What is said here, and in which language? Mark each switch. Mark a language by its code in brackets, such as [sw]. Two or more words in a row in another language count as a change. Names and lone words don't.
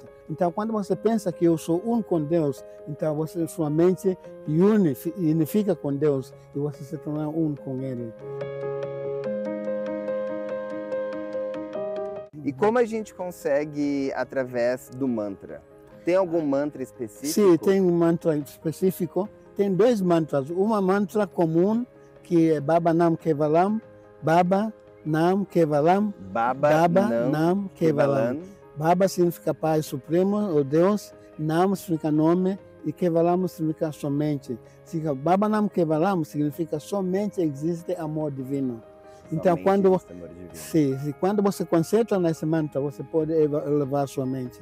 [pt] Então, quando você pensa que eu sou um com Deus, então sua mente unifica com Deus e você se torna um com Ele. E como a gente consegue através do mantra? Tem algum mantra específico? Sim, tem um mantra específico. Tem dois mantras. Uma mantra comum, que é [sa] Baba Nam Kevalam. Baba Nam Kevalam. Baba Nam Kevalam. [pt] Baba significa Pai Supremo, ou Deus. Nam significa nome. E Kevalam significa somente. [sa] Baba Nam Kevalam [pt] significa somente existe amor divino. Então, quando você concentra nesse mantra, você pode elevar sua mente.